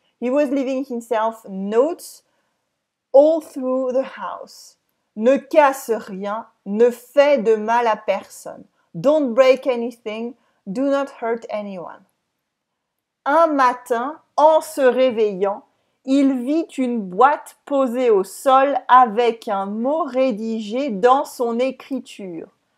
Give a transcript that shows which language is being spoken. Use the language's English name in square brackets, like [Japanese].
[English] He was leaving himself notes all through the house. [French] Ne casse rien, ne fait de mal à personne. [English] Don't break anything, do not hurt anyone. [French] Un matin, en se réveillant, il vit une boîte posée au sol avec un mot rédigé dans son écriture.